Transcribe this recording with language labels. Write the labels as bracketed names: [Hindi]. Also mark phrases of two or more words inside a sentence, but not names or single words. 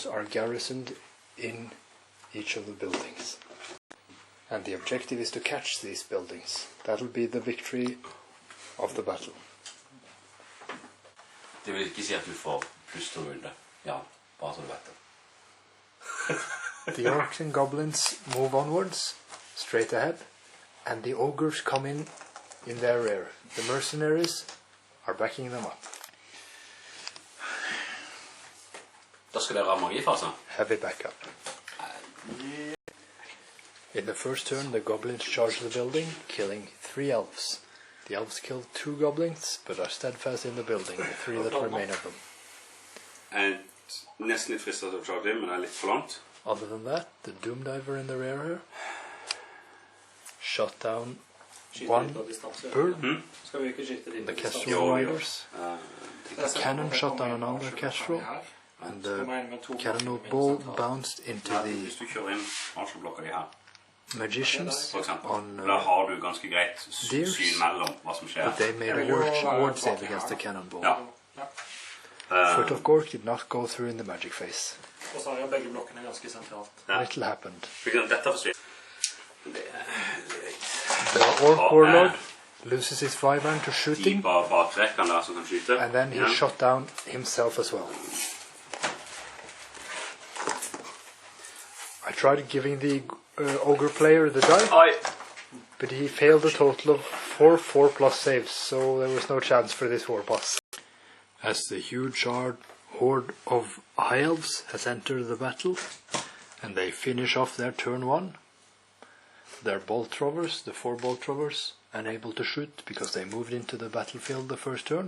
[English] are garrisoned in each of the buildings, and the objective is to catch these buildings. That'll be the victory of the battle. [Norwegian] Det vil ikke si at du får pluss 2 runder. Ja, bare så du vet det. [English] The orcs and goblins move onwards, straight ahead, and the ogres come in their rear. The mercenaries are backing them up. [Norwegian] Da skal dere ha magifase. [English] Heavy backup. In the first turn, the goblins charge the building, killing 3 elves. The elves kill 2 goblins, but are steadfast in the building, the 3 that remain of them. [Norwegian] Nesten litt fristet til å charge, men det er litt for langt. [English] Other than that, the Doomdiver in the rear here shot down 1 bird, [Norwegian] Skal vi ikke skyte dit? [English] the Kestrel riders. The cannon shot down another Kestrel, and the cannonball bounced into the [Norwegian] Hvis du kjører inn archerblokker de her, [English] magicians [Norwegian] for eksempel, [English] on [Norwegian] da har du ganske greit [English] deers, [Norwegian] syn mellom hva som skjer. [English] but they made a ward save against the cannonball. [Norwegian] Ja. [English] Foot of Gork did not go through in the magic phase. [Norwegian] Og så har jeg begge blokkene ganske sentralt. [English] Little happened. [Norwegian] Dette forsvinner. [English] The orc warlord loses his wyvern to [Norwegian] De [English] shooting, [Norwegian] bakrekkene der som kan skyte. [English] and then he shot down himself as well. tried giving the ogre player the die, [Norwegian] Oi! [English] but he failed a total of 4 saves, so there was no chance for this war boss. As the huge horde of high elves has entered the battle, and they finish off their turn 1, their bolt throwers, the 4 bolt throwers, unable to shoot because they moved into the battlefield the first turn.